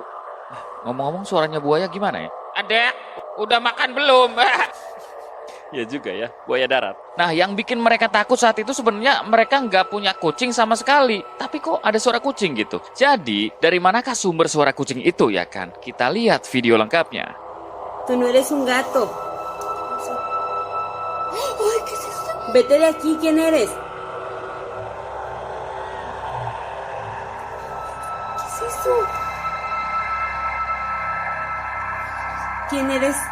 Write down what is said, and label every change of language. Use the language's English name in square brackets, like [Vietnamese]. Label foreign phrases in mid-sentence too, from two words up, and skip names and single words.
[Indonesian] Ngomong-ngomong suaranya buaya gimana ya? Adek, udah makan belum? Ya juga ya, buaya darat. Nah, yang bikin mereka takut saat itu sebenarnya mereka nggak punya kucing sama sekali. Tapi kok ada suara kucing gitu? Jadi, dari manakah sumber suara kucing itu ya kan? Kita lihat video lengkapnya. [Spanish] Tú no eres un gato. Ay, ¿qué es eso? Vete de aquí, ¿quién eres? ¿Qué es eso? ¿Quién eres?